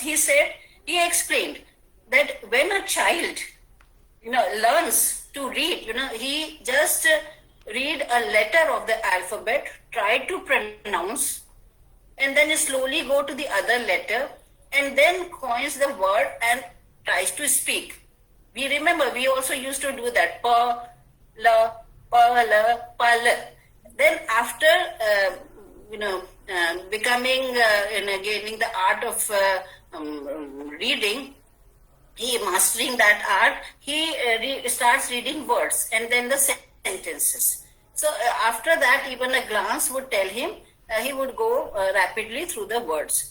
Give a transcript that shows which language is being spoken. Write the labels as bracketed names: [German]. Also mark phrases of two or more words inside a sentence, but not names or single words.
[English] He explained that when a child learns to read, he just read a letter of the alphabet, try to pronounce, and then slowly go to the other letter, and then coins the word and tries to speak. We also used to do that. Pa, la, pa, la, pa, la. Then after, becoming, gaining the art of reading, mastering that art, he starts reading words and then the sentences. So after that, even a glance would tell him, he would go rapidly through the words.